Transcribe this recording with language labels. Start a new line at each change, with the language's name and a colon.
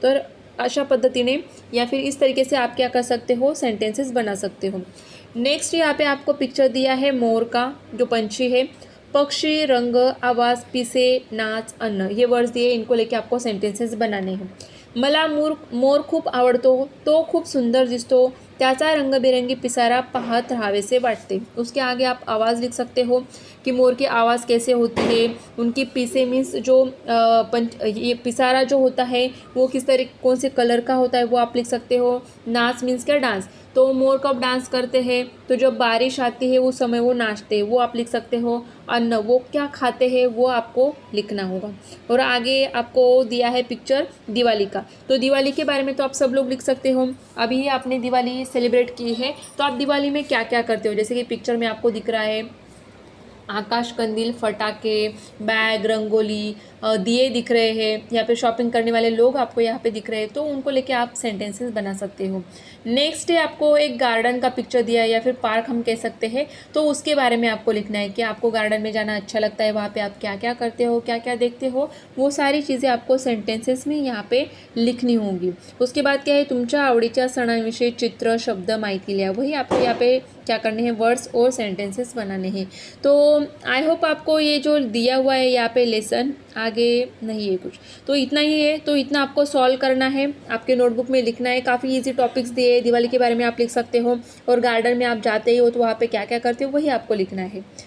Marathi: तर अशा पद्धतीने
Hindi: या फिर इस तरीके से आप क्या कर सकते हो? सेंटेंसेस बना सकते हो। नेक्स्ट यहाँ पे आपको पिक्चर दिया है मोर का, जो पंछी है। पक्षी, रंग, आवाज़, पीसे, नाच, अन्न, ये वर्ड्स दिए, इनको लेके आपको सेंटेंसेस बनाने हैं।
Marathi: मला मोर खूप आवडतो, तो खूप सुंदर दिसतो, त्याचा रंगबिरंगी पिसारा पाहत राहावेसे वाटते।
Hindi: उसके आगे आप आवाज़ लिख सकते हो कि मोर की आवाज़ कैसे होती है, उनकी पीसे मीन्स जो ये पिसारा जो होता है वो किस कौन से कलर का होता है वो आप लिख सकते हो। नाच मीन्स क्या? डांस। तो मोर कब डांस करते हैं? तो जब बारिश आती है उस समय वो नाचते हैं, वो आप लिख सकते हो। अन्न, वो क्या खाते हैं वो आपको लिखना होगा। और आगे आपको दिया है पिक्चर दिवाली का, तो दिवाली के बारे में तो आप सब लोग लिख सकते हो। अभी आपने दिवाली सेलिब्रेट की है तो आप दिवाली में क्या क्या करते हो? जैसे कि पिक्चर में आपको दिख रहा है आकाश कंदील, फटाके, बैग, रंगोली, दिए दिख रहे हैं, यहाँ पे शॉपिंग करने वाले लोग आपको यहाँ पे दिख रहे हैं, तो उनको लेके आप सेंटेंसेस बना सकते हो। नेक्स्ट है आपको एक गार्डन का पिक्चर दिया है, या फिर पार्क हम कह सकते हैं, तो उसके बारे में आपको लिखना है कि आपको गार्डन में जाना अच्छा लगता है, वहाँ पे आप क्या क्या करते हो, क्या क्या देखते हो, वो सारी चीज़ें आपको सेंटेंसेस में यहाँ पे लिखनी होंगी। उसके बाद क्या है?
Marathi: तुमच्या आवडीच्या सणांविषयी चित्र, शब्द, माहिती लिहा।
Hindi: वही आपको यहाँ पे क्या करने हैं? वर्ड्स और सेंटेंसेस बनाने हैं। तो आई होप आपको ये जो दिया हुआ है यहाँ पे लेसन, आगे नहीं है कुछ, तो इतना ही है। तो इतना आपको सॉल्व करना है, आपके नोटबुक में लिखना है। काफ़ी इजी टॉपिक्स दिए हैं, दिवाली के बारे में आप लिख सकते हो, और गार्डन में आप जाते ही हो तो वहाँ पे क्या क्या करते हो वही आपको लिखना है।